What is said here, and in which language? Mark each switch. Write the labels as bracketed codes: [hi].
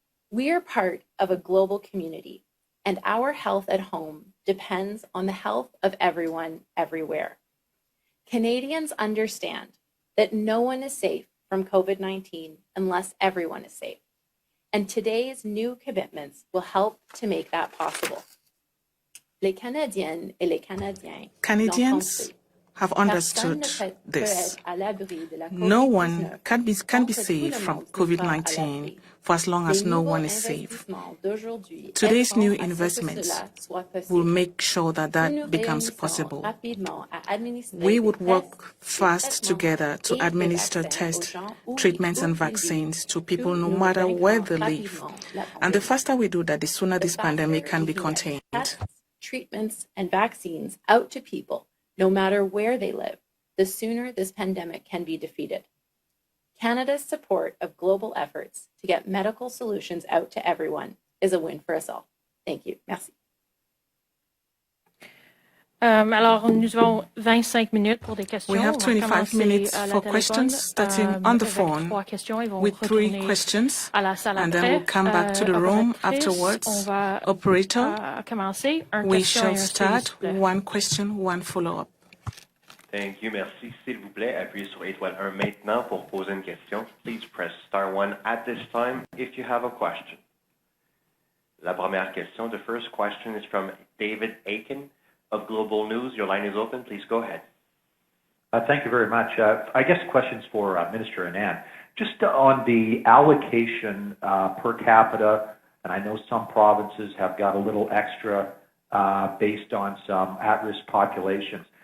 [en] We are part of a global community, and our health at home depends on the health of everyone, everywhere. Canadians understand that no one is safe from COVID-19 unless everyone is safe, and today's new commitments will help to make that possible. [fr] Les Canadiennes et les Canadiens [en] Canadians have understood this. No one can be safe from COVID-19 for as long as no one is safe. Today's new investments will make sure that that becomes possible. We would work fast together to administer tests, treatments, and vaccines to people no matter where they live. And the faster we do that, the sooner this pandemic can be contained. Treatments, and vaccines out to people no matter where they live, the sooner this pandemic can be defeated. Canada's support of global efforts to get medical solutions out to everyone is a win for us all. Thank you. [fr] Merci. Alors, nous avons 25 minutes pour des questions. [en] We have 25 minutes for questions, starting on the phone with 3 questions, and then we'll come back to the room afterwards. Operator, we shall start 1 question, 1 follow-up. Thank you, [fr] merci. S'il vous plaît, appuyez sur étoile 1 maintenant pour poser une question. [en] Please press star 1 at this time if you have a question. [fr] La première question, [en] the first question is from David Aiken of Global News. Your line is open. Please go ahead. Thank you very much. I guess questions for Minister Anand. Just on the allocation per capita, and I know some provinces have got a little extra based on some at-risk populations.